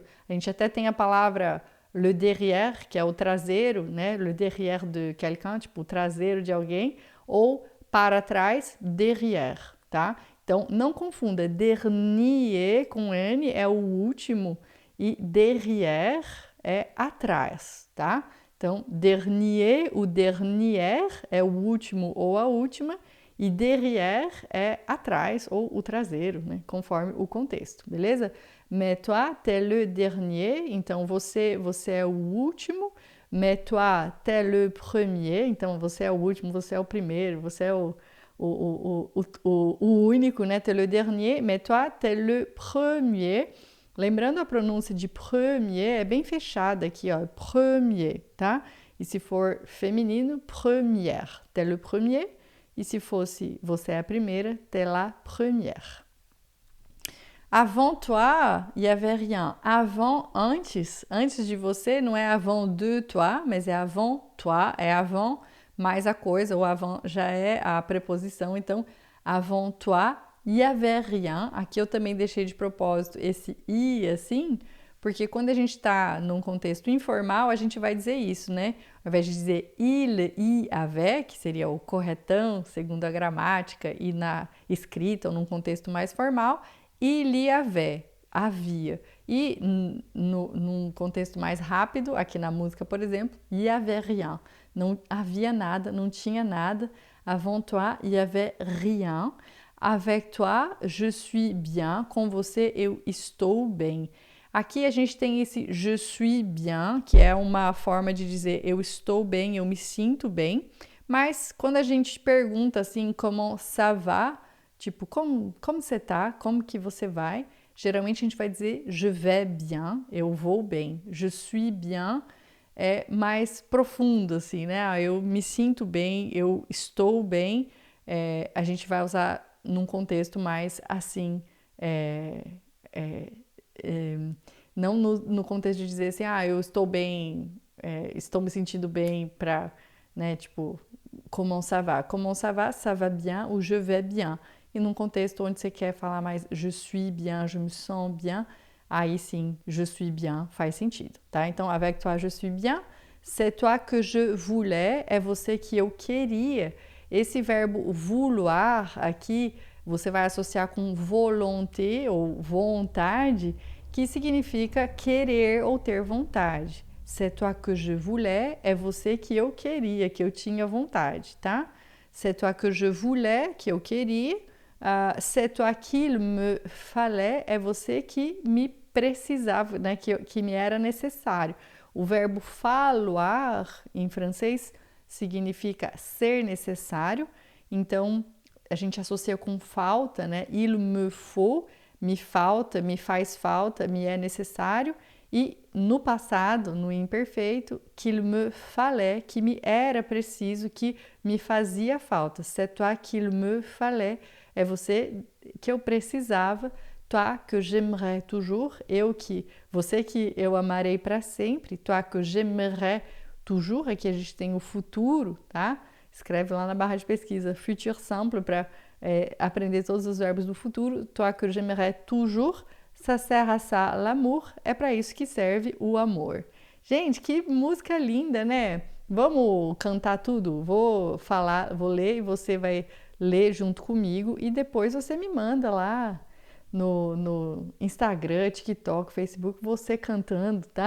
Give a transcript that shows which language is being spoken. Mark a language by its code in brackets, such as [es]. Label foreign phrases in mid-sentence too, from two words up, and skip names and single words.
[pt] A gente até tem a palavra [fr] le derrière, [pt] que é o traseiro, né? [fr] Le derrière de quelqu'un, [pt] tipo o traseiro de alguém, ou para trás, derrière, tá? Então não confunda, dernier com N é o último e derrière é atrás, tá? Então, dernier, o dernière é o último ou a última, e derrière é atrás ou o traseiro, né? Conforme o contexto, beleza? [fr] Mais toi, t'es le dernier, [pt] então você é o último. [fr] Mais toi, t'es le premier, [pt] então você é o último, você é o primeiro, você é o único, né? [fr] T'es le dernier, mais toi, t'es le premier. [pt] Lembrando a pronúncia de premier, é bem fechada aqui, ó, premier, tá? E se for feminino, [fr] première, t'es le premier. [pt] E se fosse você é a primeira, [fr] t'es la première. Avant toi, il y avait rien. Avant, [pt] antes de você, não é [fr] avant de toi, [pt] mas é [fr] avant toi, [pt] é avant mais a coisa, o avant já é a preposição, então [fr] avant toi, il y avait rien. [pt] Aqui eu também deixei de propósito esse i assim, porque quando a gente está num contexto informal, a gente vai dizer isso, né? Ao invés de dizer [fr] il y avait, [pt] que seria o corretão, segundo a gramática, e na escrita ou num contexto mais formal, [fr] il y avait, [pt] havia. E num contexto mais rápido, aqui na música, por exemplo, [fr] il y avait rien. [pt] Não havia nada, não tinha nada. [fr] Avant toi, il y avait rien. Avec toi, je suis bien. [pt] Com você, eu estou bem. Aqui a gente tem esse [fr] je suis bien, [pt] que é uma forma de dizer eu estou bem, eu me sinto bem. Mas quando a gente pergunta assim, como [fr] ça va? [pt] Tipo, como você tá? Como que você vai? Geralmente a gente vai dizer [fr] je vais bien, [pt] eu vou bem. [fr] Je suis bien, [pt] é mais profundo, assim, né? Ah, eu me sinto bem, eu estou bem. A gente vai usar num contexto mais assim, é, é, é, não no contexto de dizer assim, ah, eu estou bem, estou me sentindo bem para, né, tipo, [fr] comment ça va bien ou je vais bien. [pt] E num contexto onde você quer falar mais [fr] je suis bien, je me sens bien, [pt] aí sim, [fr] je suis bien [pt] faz sentido, tá? Então, [fr] avec toi, je suis bien, c'est toi que je voulais, [pt] é você que eu queria. Esse verbo vouloir aqui, você vai associar com volonté ou vontade, que significa querer ou ter vontade. [fr] C'est toi que je voulais, [pt] é você que eu queria, que eu tinha vontade, tá? [fr] C'est toi que je voulais, [pt] que eu queria. [fr] C'est toi qu'il me fallait, [pt] é você que me precisava, né? Que me era necessário. O verbo falloir, em francês, significa ser necessário. Então, a gente associa com falta, né? [fr] Il me faut, [pt] me falta, me faz falta, me é necessário. E no passado, no imperfeito, [fr] qu'il me fallait, [pt] que me era preciso, que me fazia falta. [fr] C'est toi qu'il me fallait, [pt] é você que eu precisava. [fr] Toi que j'aimerais toujours, [pt] você que eu amarei para sempre. [fr] Toi que j'aimerais toujours, [pt] aqui a gente tem o futuro, tá? Escreve lá na barra de pesquisa [fr] futur simple [pt] para aprender todos os verbos do futuro. [fr] Toi que j'aimerais toujours, ça sert à ça l'amour, [pt] é para isso que serve o amor. Gente, que música linda, né? Vamos cantar tudo? Vou ler e você vai ler junto comigo e depois você me manda lá no Instagram, TikTok, Facebook, você cantando, tá?